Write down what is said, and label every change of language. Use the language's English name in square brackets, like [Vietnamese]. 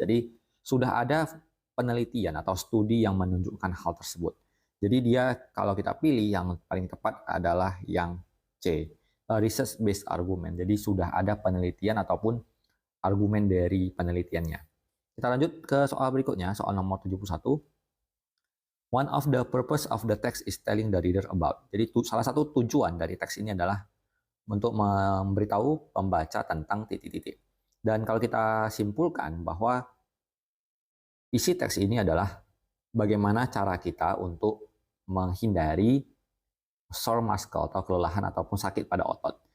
[Indonesian] Jadi sudah ada penelitian atau studi yang menunjukkan hal tersebut. Jadi dia kalau kita pilih yang paling tepat adalah yang C, [English] research based argument. [Indonesian] Jadi sudah ada penelitian ataupun argumen dari penelitiannya. Kita lanjut ke soal berikutnya, soal nomor 71. [English] One of the purpose of the text is telling the reader about. [Indonesian] Jadi salah satu tujuan dari teks ini adalah untuk memberitahu pembaca tentang titik-titik. Dan kalau kita simpulkan bahwa isi teks ini adalah bagaimana cara kita untuk menghindari sore muscle atau kelelahan ataupun sakit pada otot.